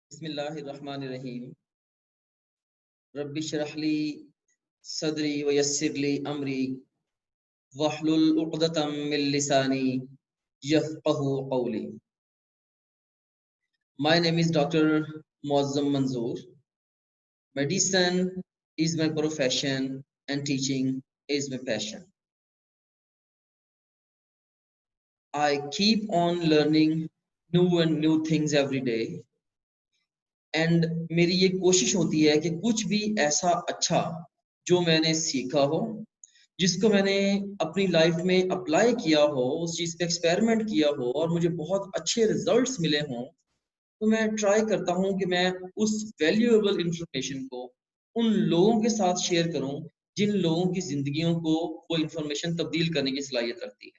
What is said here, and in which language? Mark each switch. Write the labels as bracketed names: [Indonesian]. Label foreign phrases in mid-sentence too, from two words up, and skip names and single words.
[Arabic] بسم الله الرحمن الرحيم. رب اشرح لي صدري ويسر لي أمري واحلل عقدة من لساني يفقهوا قولي. [English] My name is Dr. Muazzam Manzoor. Medicine is my profession and teaching is my passion. I keep on learning new things every day. [Hindi] एंड मेरी ये कोशिश होती है कि कुछ भी ऐसा अच्छा जो मैंने सीखा हो, जिसको मैंने अपनी लाइफ में अप्लाई किया हो, उस चीज़ पे एक्सपेरिमेंट किया हो और मुझे बहुत अच्छे रिजल्ट्स मिले हों, तो मैं ट्राई करता हूँ कि मैं उस [English] valuable information [Hindi] को उन लोगों के साथ शेयर करूँ, जिन लोगों की ज़िंदगियों को वो इंफॉर्मेशन तब्दील करने की सलाहियत रखती है।